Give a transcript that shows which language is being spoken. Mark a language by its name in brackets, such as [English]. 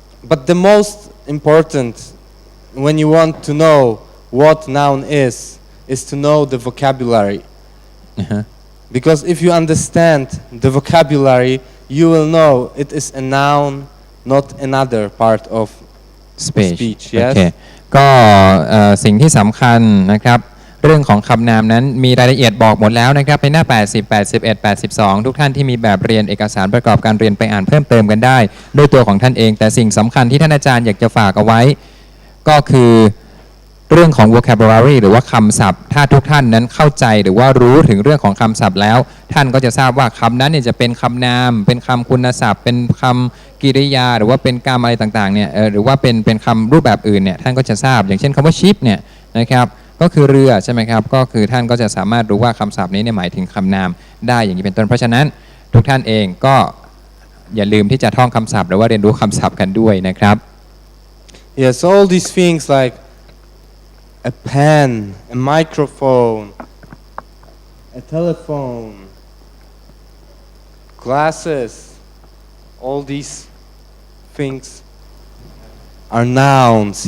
[English] But the most important when you want to know what noun is to know the vocabulary. Because if you understand the vocabulary, you will know it is a noun, not another part of speech. Yes. [Thai] ก็สิ่งที่สำคัญนะครับเรื่องของคำนามนั้นมีรายละเอียดบอกหมดแล้วนะครับในหน้า 80 81 82 ทุกท่านที่มีแบบเรียนเอกสารประกอบการเรียนไปอ่านเพิ่มเติมกันได้ด้วยตัวของท่านเองแต่สิ่งสำคัญที่ท่านอาจารย์อยากจะฝากเอาไว้ก็คือ เรื่องของ vocabulary หรือว่าคำศัพท์ถ้าทุกท่านนั้นเข้าใจหรือว่ารู้ถึงเรื่องของคำศัพท์แล้วท่านก็จะทราบว่าคำนั้นเนี่ยจะเป็นคำนามเป็นคำคุณศัพท์เป็นคำกริยาหรือว่าเป็นกรรมอะไรต่างๆเนี่ยหรือว่าเป็นคำรูปแบบอื่นเนี่ยท่านก็จะทราบอย่างเช่นคำว่า ship เนี่ยนะครับก็คือเรือใช่ไหมครับก็คือท่านก็จะสามารถรู้ว่าคำศัพท์นี้เนี่ยหมายถึงคำนามได้อย่างนี้เป็นต้นเพราะฉะนั้นทุกท่านเองก็อย่าลืมที่จะท่องคำศัพท์หรือว่าเรียนรู้คำศัพท์กันด้วยนะครับ [English] Yes, all these things like a pen, a microphone, a telephone, glasses, all these things are nouns.